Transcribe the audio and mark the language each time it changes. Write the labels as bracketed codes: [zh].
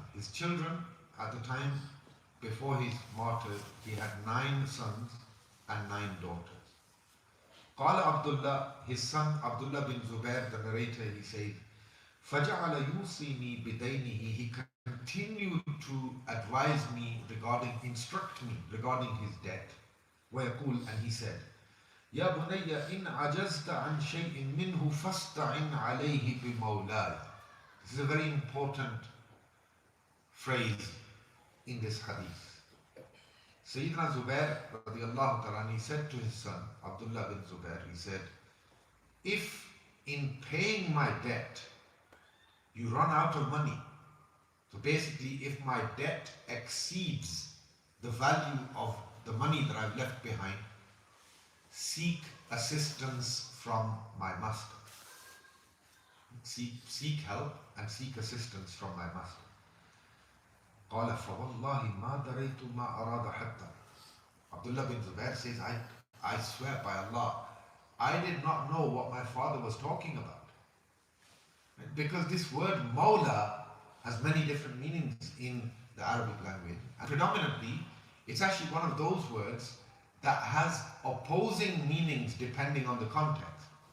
[en] His children at the time before his martyr, he had 9 sons and 9 daughters. قال Abdullah, his son Abdullah bin Zubair, the narrator, he said, [ar] فَجَعَلَ يُوصِينِي بِدَيْنِهِ. [en] He continued to advise me instruct me regarding his debt. [ar] ويقول, [en] and he said, [ar] يا بني إن عجزت عن شيء منه فاستعن عليه بمولاي. [en] This is a very important phrase in this hadith. Sayyidina Zubair radiallahu ta'ala, he said to his son Abdullah bin Zubair, he said, if in paying my debt you run out of money, so basically if my debt exceeds the value of the money that I've left behind, seek assistance from my master. Seek help and seek assistance from my master. [ar] قال فوالله ما دريت ما أراد حتى. [en] Abdullah bin Zubair says, I swear by Allah, I did not know what my father was talking about. Because this word Mawla has many different meanings in the Arabic language. And predominantly, it's actually one of those words that has opposing meanings depending on the context.